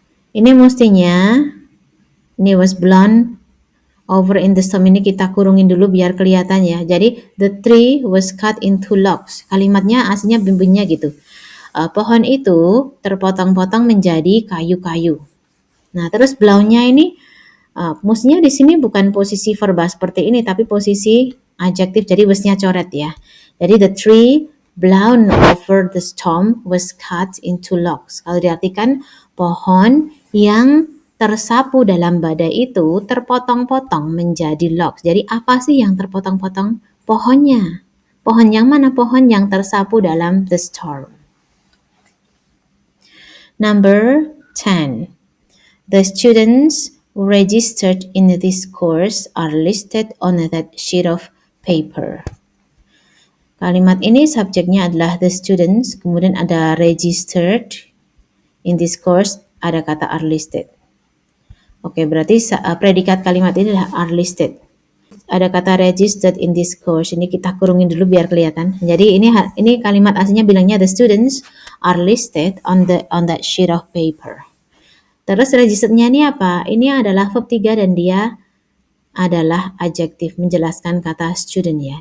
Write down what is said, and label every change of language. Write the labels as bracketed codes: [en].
[id] Ini mestinya ini [en] was blown over in the storm, [id] ini kita kurungin dulu biar kelihatan ya. [en] Jadi the tree was cut into logs. [id] Kalimatnya aslinya bimbingnya gitu. Pohon itu terpotong-potong menjadi kayu-kayu. Nah, terus blown-nya ini mestinya di sini bukan posisi verba seperti ini tapi posisi adjektif. Jadi was-nya coret ya. [en] Jadi the tree blown over the storm was cut into logs. [id] Kalau diartikan pohon yang tersapu dalam badai itu terpotong-potong menjadi logs. Jadi apa sih yang terpotong-potong? Pohonnya. Pohon yang mana? Pohon yang tersapu dalam [en] the storm. Number 10. The students registered in this course are listed on that sheet of paper. [id] Kalimat ini subjeknya adalah [en] the students, [id] kemudian ada registered. [en] In this course [id] ada kata [en] are listed. [id] Oke, berarti predikat kalimat ini adalah are listed. Ada kata [en] registered in this course. [id] Ini kita kurungin dulu biar kelihatan. Jadi ini kalimat aslinya bilangnya [en] the students are listed on that sheet of paper. [id] Terus registerednya ini apa? Ini adalah verb 3 dan dia adalah adjektif menjelaskan kata student ya.